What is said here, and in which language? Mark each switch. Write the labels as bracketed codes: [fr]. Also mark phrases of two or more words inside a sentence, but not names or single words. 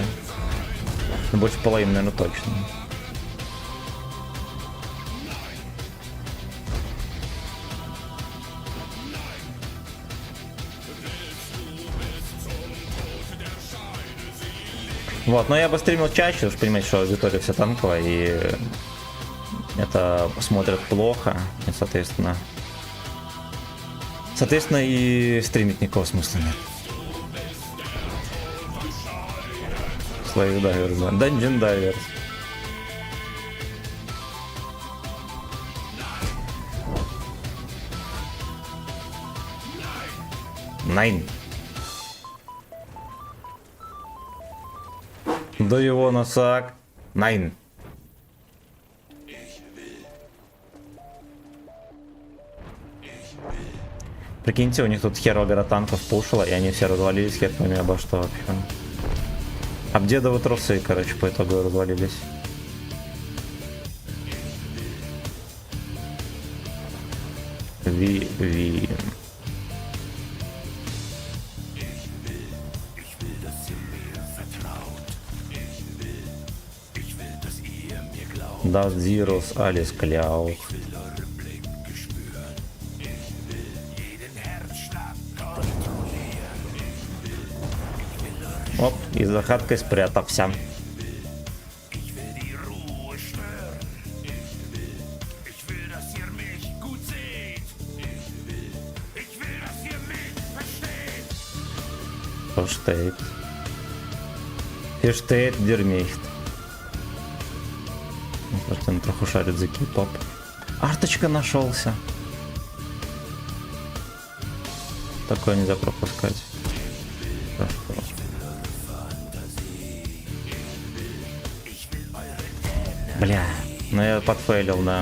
[ru] Больше половины, наверное, точно. Вот, но я бы стримил чаще, уж понимаете, что аудитория вся танковая, и это смотрят плохо, и, соответственно, и стримить никакого смысла нет. Slave Divers, да. Dungeon Divers. [en] Nine. Do you wanna suck? Nine. [ru] Прикиньте, у них тут хер гора танков пушила, и они все развалились, хер пойми обо что вообще. Обдедовы трусы, короче, по итогу развалились. [de] Wie. Das Virus alles klar. [ru] Оп, и за хаткой спрятался. [de] Versteht. Versteht der nicht. [ru] Просто он троху шарит за кей-поп. Арточка нашелся. Такое нельзя пропускать. Хорошо. Бля, ну я подфейлил, да.